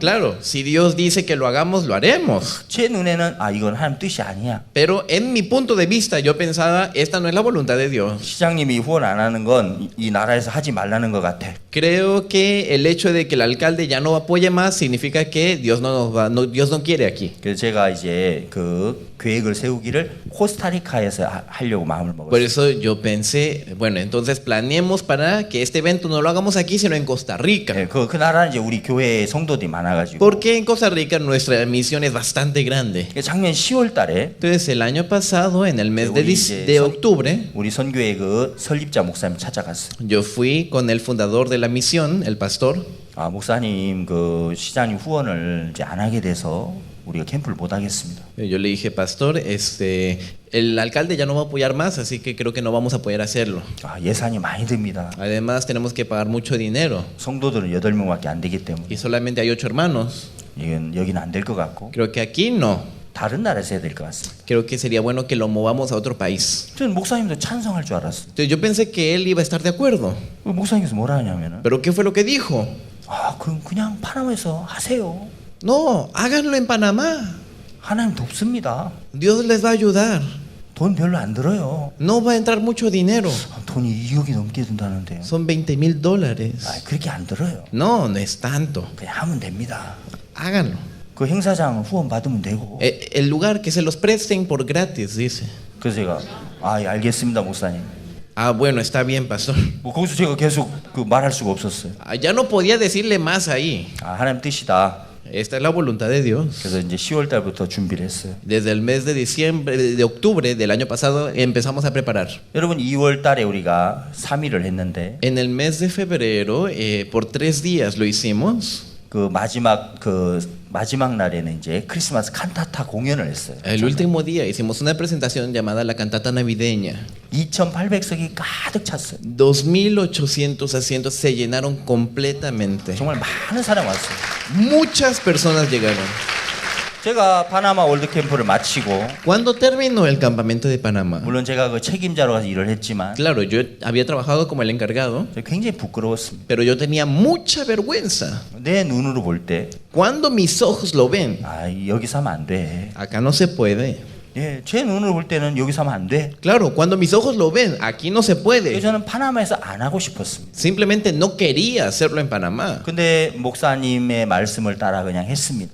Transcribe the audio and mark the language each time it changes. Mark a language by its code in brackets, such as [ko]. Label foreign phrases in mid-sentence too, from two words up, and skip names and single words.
[es] Claro, si Dios dice que lo hagamos, lo haremos. [ko] 제 눈에는 이건 하나님 뜻이 아니야. [es] Pero en mi punto de vista, yo pensaba, esta no es la voluntad de Dios. [ko] 시장님이 후원 안 하는 건 이 나라에서 하지 말라는 것 같아. [es] Creo que el hecho de que el alcalde ya no apoye más significa que Dios Dios no quiere aquí. [ko] 그래서 제가 이제 그 계획을 세우기를 코스타리카에서 하려고 마음을 [es] Por [ko] 먹었어요. [es] eso yo pensé, bueno, entonces planeemos para que este evento no lo hagamos aquí, sino en Costa Rica. [ko] 그 나라는 이제 우리 교회 성도들이 많아가지고. [es] Porque en Costa Rica nuestra misión es bastante grande. [ko] 작년 10월 달에 [es] Entonces el año pasado, en el mes de octubre, [ko] 우리 선교회 그 설립자 목사님 찾아갔어요. [es] yo fui con el fundador de la misión, el pastor. [ko] 목사님 그 시장님 후원을 이제 안 하게 돼서 우리가 캠프를 못 하겠습니다. [es] Yo le dije, pastor, el alcalde ya no va a apoyar más, así que creo que no vamos a poder hacerlo. [ko] 예산이 많이 듭니다. [es] Además tenemos que pagar mucho dinero [ko] 성도들은 8명밖에 안 되기 때문에 [es] y solamente hay 8 hermanos. [ko] 이건 여기는 안 될 것 같고 [es] Creo que aquí no. [ko] 다른 나라에서 해야 될 것 같습니다. [es] Creo que sería bueno que lo movamos a otro país. [ko] 저는 목사님도 찬성할 줄 알았어요. [es] Entonces yo pensé que él iba a estar de acuerdo. [ko] 목사님께서 뭐라 하냐면은 [es] Pero ¿qué fue lo que dijo? [ko] 그럼 그냥 파나마에서 하세요. [es] No, háganlo en Panamá. [ko] 하나님 돕습니다. [es] Dios les va a ayudar. [ko] 돈 별로 안 들어요. [es] No va a entrar mucho dinero. [ko] 돈이 2억이 넘게 든다는데요. [es] Son $20,000. [ko] 그렇게 안 들어요. [es] No, no es tanto. [ko] 그냥 하면 됩니다. [es] Háganlo. [ko] 그 행사장 후원 받으면 되고. [es] El lugar que se los presten por gratis, dice. [ko] 그래서 제가 알겠습니다, 목사님. [es] Bueno, está bien, pastor. [ko] 거기서 제가 계속 그 말할 수가 없었어요. [es] Ya no podía decirle más ahí. [ko] 하나님 뜻이다. [es] Esta es la voluntad de Dios. [ko] 그래서 이제 10월 달부터 준비를 했어요. [es] Desde el mes de octubre del año pasado empezamos a preparar. [ko] 여러분 2월 달에 우리가 3일을 했는데 [es] En el mes de febrero, por 3 días lo hicimos. [ko] 그 마지막 날에는 이제 크리스마스 칸타타 공연을 했어요. [es] El último día hicimos una presentación llamada la cantata navideña. [ko] 2,800석이 가득 찼어요. [es] 2,800 asientos se llenaron completamente. [ko] 정말 많은 사람 왔어요. [es] Muchas personas llegaron. [ko] 제가 파나마 월드 캠프를 마치고 [es] Cuando terminó el campamento de Panamá, [ko] 물론 제가 그 책임자로 가서 일을 했지만 [es] claro, yo había trabajado como el encargado, [ko] 굉장히 부끄러웠습니다. [es] pero yo tenía mucha vergüenza. [ko] 내 눈으로 볼 때 [es] Cuando mis ojos lo ven, [ko] 여기서 하면 안 돼. [es] acá no se puede. [ko] 예, 제 눈으로 볼 때는 여기서 하면 안 돼. [es] Claro, cuando mis ojos lo ven, aquí no se [ko] 그래서 [es] puede. [ko] 저는 파나마에서 안 하고 싶었습니다. [es] Simplemente no quería hacerlo en Panamá. [ko] 근데 목사님의 말씀을 따라 그냥 했습니다.